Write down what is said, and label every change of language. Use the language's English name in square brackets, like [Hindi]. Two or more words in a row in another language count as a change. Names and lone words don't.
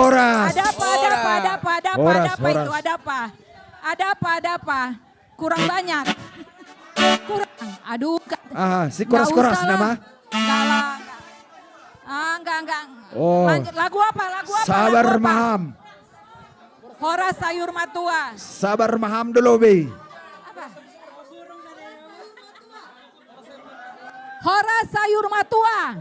[Indonesian] Horas. Ada apa, ada apa, ada apa, ada apa, Horas, ada apa itu, horas. ada apa? Ada apa, ada apa? Kurang banyak. Kurang. Aduh. Si koras-koras Nggak usah nama. lah. Enggak lah. Enggak. Oh. Lanjut, lagu apa, lagu apa? Sabar lagu apa? maham. [Batak Toba] Horas sayur matua. [Indonesian] Sabar maham dulu, Bi. [Batak Toba] Horas sayur matua.